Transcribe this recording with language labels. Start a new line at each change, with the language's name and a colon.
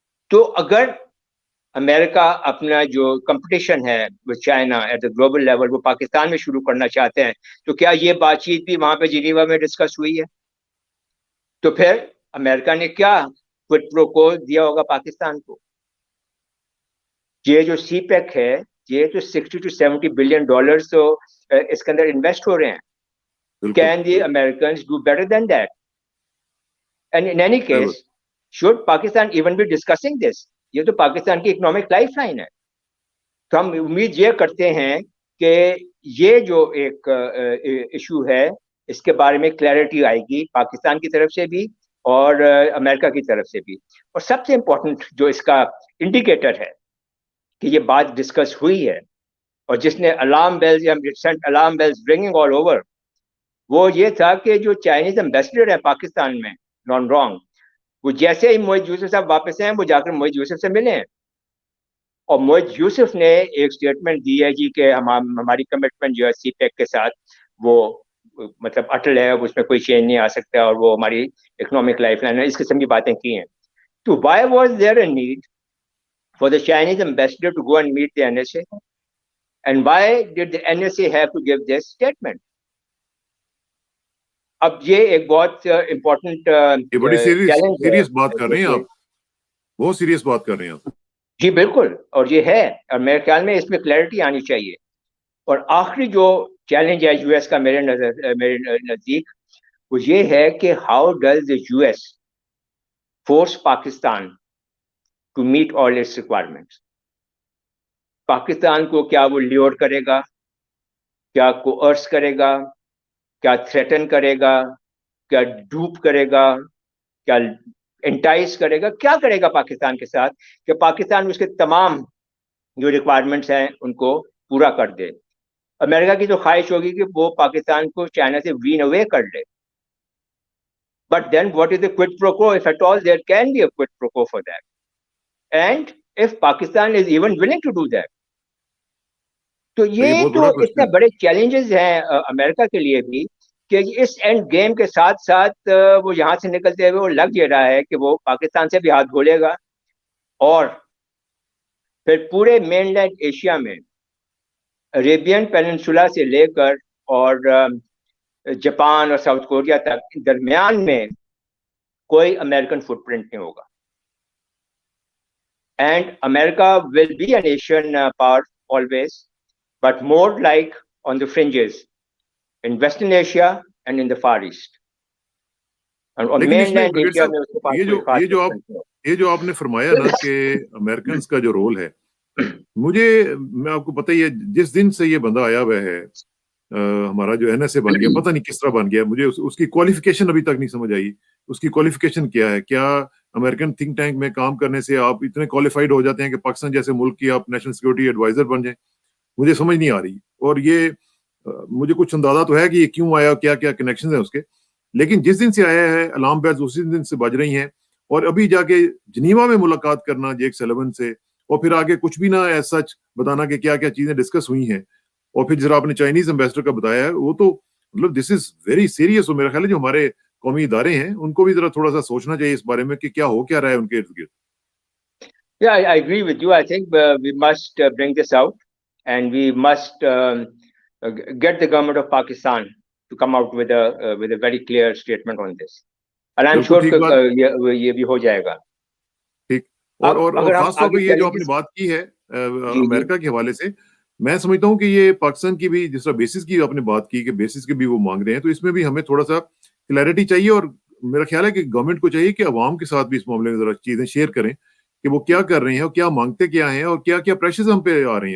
Urdu: تو اگر امریکہ اپنا جو کمپٹیشن ہے China
English: at the global level
Urdu: وہ پاکستان میں شروع کرنا چاہتے ہیں, تو کیا یہ بات چیت بھی وہاں پہ جنیوا میں ڈسکس ہوئی ہے؟ تو پھر امریکہ نے کیا کوئٹ پرو کو دیا ہوگا پاکستان کو؟ یہ جو سی پیک ہے یہ تو $60
English: to 70 billion
Urdu: تو اس کے اندر انویسٹ ہو رہے ہیں.
English: Can the Americans do better than that? And in any case, should Pakistan even be discussing this?
Urdu: یہ تو پاکستان کی اکنامک لائف لائن ہے. تو ہم امید یہ کرتے ہیں کہ یہ جو ایک ایشو ہے اس کے بارے میں کلیئرٹی آئے گی پاکستان کی طرف سے بھی اور امریکہ کی طرف سے بھی. اور سب سے امپورٹنٹ جو اس کا انڈیکیٹر ہے کہ یہ بات ڈسکس ہوئی ہے اور جس نے الارم بیلز یا
English: sent alarm bells ringing all over,
Urdu: وہ یہ تھا کہ جو چائنیز ایمبیسڈر ہے پاکستان میں, نان رانگ, وہ جیسے ہی معیز یوسف صاحب واپس ہیں وہ جا کر معیز یوسف سے ملے ہیں, اور معیز یوسف نے ایک اسٹیٹمنٹ دی ہے جی کہ ہماری کمٹمنٹ جو ہے سی پیک کے ساتھ وہ مطلب اٹل ہے, اس میں کوئی چینج نہیں آ سکتا, اور وہ ہماری اکنامک لائف لائن ہے, اس قسم کی باتیں کی ہیں.
English: تو why was there a need for the Chinese ambassador to go and meet the NSA? And why did the NSA have to give this statement?
Urdu: اب یہ ایک بہت امپورٹنٹ بڑی سیریس بات کر رہے ہیں آپ, بہت سیریس بات کر رہے ہیں آپ. جی بالکل, اور یہ ہے, اور میرے خیال میں اس میں کلیئرٹی آنی چاہیے. اور آخری جو چیلنج ہے یو ایس کا میرے نزدیک وہ یہ ہے کہ
English: How does the U S force Pakistan to meet all its requirements.
Urdu: Pakistan کو کیا وہ لیور کرے گا, کیا کوئرس کرے گا, کیا تھریٹن کرے گا, کیا ڈوپ کرے گا, کیا انٹائز کرے گا, کیا کرے گا پاکستان کے ساتھ کہ پاکستان اس کے تمام جو ریکوائرمنٹس ہیں ان کو پورا کر دے. امریکہ کی تو خواہش ہوگی کہ وہ پاکستان کو چائنا سے وین اوے کر لے.
English: But then what is the quid pro quo? If at all there can be a quid pro quo for that. And if Pakistan is even willing to do that,
Urdu: تو یہ تو اتنے بڑے challenges ہیں امریکہ کے لیے بھی کہ اس اینڈ گیم کے ساتھ ساتھ وہ یہاں سے نکلتے ہوئے وہ لگ یہ رہا ہے کہ وہ پاکستان سے بھی ہاتھ دھولے گا اور پھر پورے مین لینڈ ایشیا میں عریبین پیننسولا سے لے کر اور جاپان اور ساؤتھ کوریا تک درمیان میں کوئی امریکن فٹ پرنٹ نہیں ہوگا.
English: And America will be an Asian power always, but more like on the fringes in Western Asia and in the Far East. And on mainland India
Urdu: میں اس کے پاس کوئی خاص یہ جو آپ نے فرمایا نا کہ امریکنز کا جو رول ہے, میں آپ کو پتہ ہی ہے جس دن سے یہ بندہ آیا ہوا ہے ہمارا جو NSA بن گیا, پتہ نہیں کس طرح بن گیا, مجھے اس کی کوالیفیکیشن ابھی تک نہیں سمجھ آئی. اس کی کوالیفیکیشن کیا ہے؟ کیا امریکن تھنک ٹینک میں کام کرنے سے آپ اتنے کوالیفائڈ ہو جاتے ہیں کہ پاکستان جیسے ملک کی آپ نیشنل سیکورٹی ایڈوائزر بن جائیں؟ مجھے سمجھ نہیں آ رہی. اور یہ مجھے کچھ اندازہ تو ہے کہ یہ کیوں آیا, کیا کیا کنیکشن ہیں اس کے, لیکن جس دن سے آیا ہے الارم بیلز اسی دن سے بج رہی ہیں. اور ابھی جا کے جنیوا میں ملاقات کرنا جیک سلیون سے, اور پھر آگے کچھ بھی نہ
English: as such
Urdu: بتانا کہ کیا کیا چیزیں ڈسکس ہوئی ہیں. اور پھر جس آپ نے چائنیز امبیسڈر کا بتایا ہے, وہ تو مطلب
English: This is very serious.
Urdu: اور میرا خیال ہے جو ہمارے قومی ادارے ہیں ان کو بھی ذرا تھوڑا سا سوچنا چاہیے اس بارے میں کہ کیا ہو کیا رہا ہے ان کے ارد گرد.
English: Yeah, I agree with you. I think we must bring this out and we must get the government of Pakistan to come out with a very clear statement on this. And I'm sure
Urdu: یہ بھی ہو جائے گا. ٹھیک. اور خاص طور پہ یہ جو آپ نے بات کی ہے امریکہ کے حوالے سے, میں سمجھتا ہوں کہ یہ پاکستان کی بھی جس طرح بیسس کی آپ نے بات کی کہ بیسس کے بھی وہ مانگ رہے ہیں, تو اس میں بھی ہمیں تھوڑا سا کلیئرٹی چاہیے. اور میرا خیال ہے کہ گورنمنٹ کو چاہیے کہ عوام کے ساتھ بھی اس معاملے میں ذرا چیزیں شیئر کریں کہ وہ کیا کر رہے ہیں اور کیا مانگتے کیا ہیں اور کیا کیا پریشرز ہم پہ آ رہے ہیں.